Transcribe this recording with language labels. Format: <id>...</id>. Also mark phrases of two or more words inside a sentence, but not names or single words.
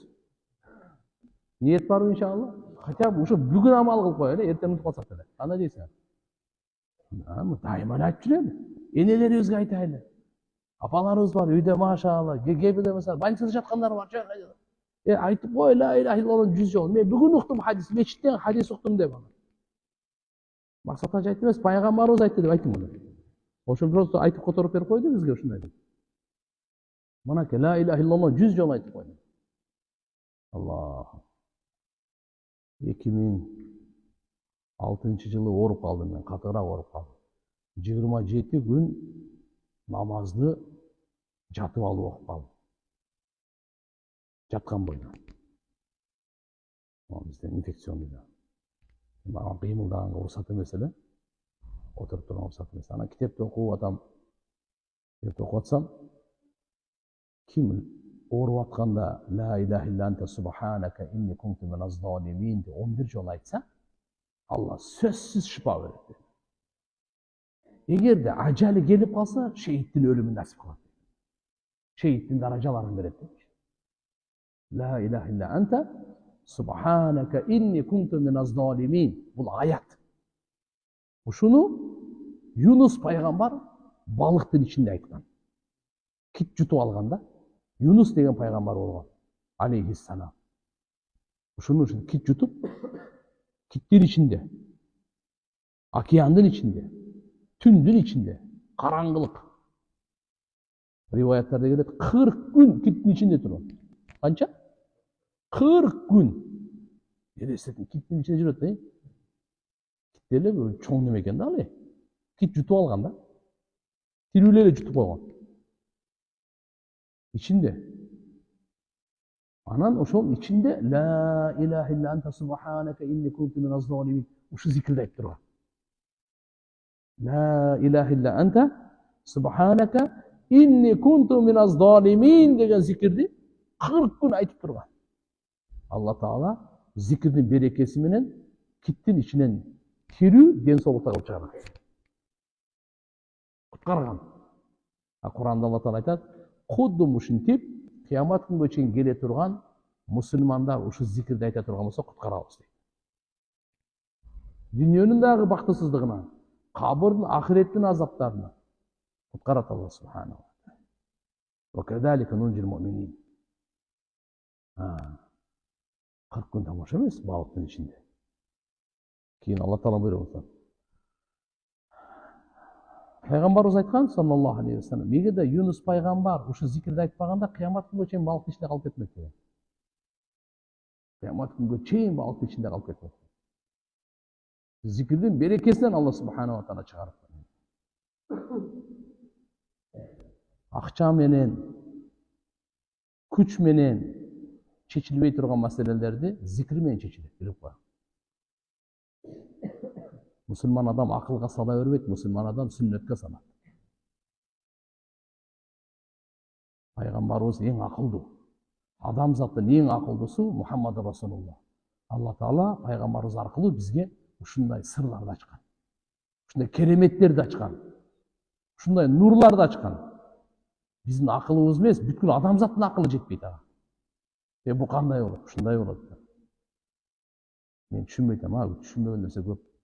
<ky>Ниет барбы иншалла? Хотя бы ушу бүгүн амал кылып коелу, эртең унутуп калсак деле. Кандай дейсиң? Дайыма эле айтып жүрөм. Энелерибизге айтайлы. Апаларыбыз бар, үйдө машалла, кээбирде mesela больницада жаткандар бар. Айтып кой,</ky> <ar>لا إله إلا الله</ar> <ky>100 жол. Мен бүгүн уктум хадис, мечиттен хадис уктум деп ана. Максатка айтып эмес, пайгамбарыбыз айтты деп айттым муну. Ошон просто айтып которуп берип койду бизге ушундай деп. Мынакей</ky> <ar>لا إله إلا الله</ar> <ky>100 жол айтып койду. Аллах. 2006 жылы ооруп калдым мен, катыраак ооруп калдым. 27 күн намазды жатып алып окуп калдым. Жаткан бойда. Бизден инфекционный да. Мага кыймылдаганга уруксат эмес эле. Отуруп турганга уруксат эмес. Ана китепти окуп атам. Китепти окуп атсам, ким ооруп атканда</ky> <ar>لا إله إلا أنت سبحانك إني كنت من الظالمين</ar> <ky>деп 11 жол айтса, Алла сөзсүз шифа берет. Эгерде ажалы келип калса, шейиттин өлүмүн насип кылат. Шейиттин даражаларын берет.</ky> <ar>لا إله إلا أنت سبحانك إني كنت من الظالمين.</ar> <kk>Бұл аят. Ушуну Юнус пайғамбар балықтың ішінде айтқан. Кит жұтып алғанда, Юнус деген пайғамбар болған, алейхиссалам. Ушуну кит жұтып, киттер ішінде, океандың ішінде, түндің ішінде, қараңғылық. Риваяттарда келеді, 40 күн киттің ішінде тұрған. Қанша? 40 күн. Елестетін, киттің ішінде жүреді, Киттерлер чоң неме екен да, алай. Кит жұтып алған да. Тирүүлері жұтып қойған.</kk> <ky>İçinde. Анан ошол içinde</ky> <ar>لا إله إلا أنت سبحانك إني كنت من الظالمين.</ar> <ky>Uşu zikirde ayıp durgan.</ky> <ar>لا إله إلا أنت سبحانك إني كنت من الظالمين</ar> <ky>деген zikirdi 40 gün aytıp durgan. Allah Taala zikirdin berekesi menen kittin içinden kirүү денсаулыкта кылып чыгарат. Куткарган. Куранда Алла Таала айтат, Құдды ушинтип, қиямат күнгө чейин келе турган мусулмандар ушу зикирди айта турган болсо куткарабыз дейт. Дүйнөнүн дагы бактысыздыгына, кабырдын, ахиреттин азаптарына куткарат Алла</ky> <ar>سبحانه وتعالى. وكذلك ننجي المؤمنين.</ar> <ky>40 күн тамаша эмес балыктын ичинде. Кийин Алла Таала буйруп атат.</ky> <kk>Пайғамбарымыз айтқан,</kk> <ar>صلى الله عليه وسلم,</ar> <ky>егер де Юнус пайғамбар ушу зикирди айтпағанда, қиямат күнге чейин балыктын ичинде калып кетмек деген. Қиямат күнге чейин балыктын ичинде калып кетмек. Зикирдин берекесинен Алла</ky> <ar>سبحانه وتعالى</ar> <ky>чыгарып. Акча менен, күч менен чечилбей турган маселелерди зикир менен чечилет, билип коюң. Müslüman adam akılga sala örbeyt, Müslüman adam sünnetke salат.</ky> <kk>Пайғамбарыбыз ең ақылды. Адам заттың ең ақылдысы Мұхаммад Расулуллах. Алла Таала пайғамбарыбыз арқылы бізге ушундай сырларды ачкан.</kk> <ky>Ушундай кереметтерди ачкан. Ушундай нурларды ачкан. Биздин акылыбыз эмес, бүткүл адам заттын акылы жетпейт ага. Бу кандай болот? Ушундай болот. Мен түшүнбөй атам, түшүнбөгөн нерсе көп.</ky>